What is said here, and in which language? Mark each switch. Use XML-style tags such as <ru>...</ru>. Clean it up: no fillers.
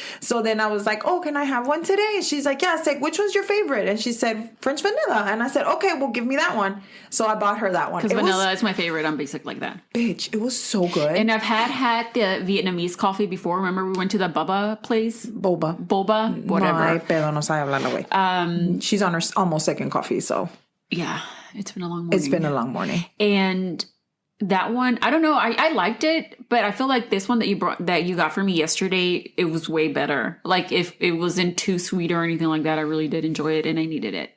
<en>So then I was like, oh, can I have one today? And she's like, yeah. I was like, which was your favorite? And she said, French vanilla. And I said, okay, well, give me that one. So I bought her that one. Because vanilla is my favorite. I'm basic like that. Bitch, it was so good. And I've had the Vietnamese coffee before. Remember we went to the Bubba place? Boba, whatever.</en> <es>No hay pedo, no sabe hablar, güey.</es> <en>She's on her almost second coffee, so. Yeah, it's been a long morning. And that one, I don't know. I liked it, but I feel like this one that you got for me yesterday, it was way better. Like if it wasn't too sweet or anything like that, I really did enjoy it and I needed it.</en>